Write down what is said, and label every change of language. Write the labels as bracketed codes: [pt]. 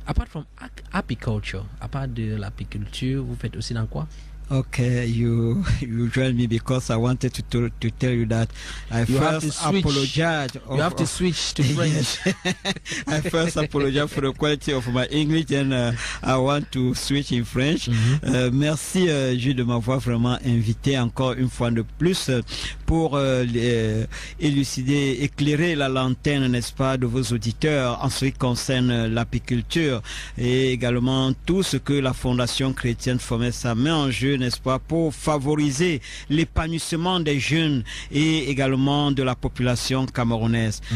[en] Apart from apiculture, [fr] à part de l'apiculture, vous faites aussi dans quoi? [en] Okay, you joined me because I wanted to tell you that I first apologize. You have to switch to French. I first apologize for the quality of my English, and I want to switch in French. [fr] Merci Jules de m'avoir vraiment invité encore une fois de plus pour élucider, éclairer la lanterne, n'est-ce pas, de vos auditeurs en ce qui concerne l'apiculture et également tout ce que la Fondation Chrétienne Fomesa met en jeu, n'est-ce pas, pour favoriser l'épanouissement des jeunes et également de la population camerounaise.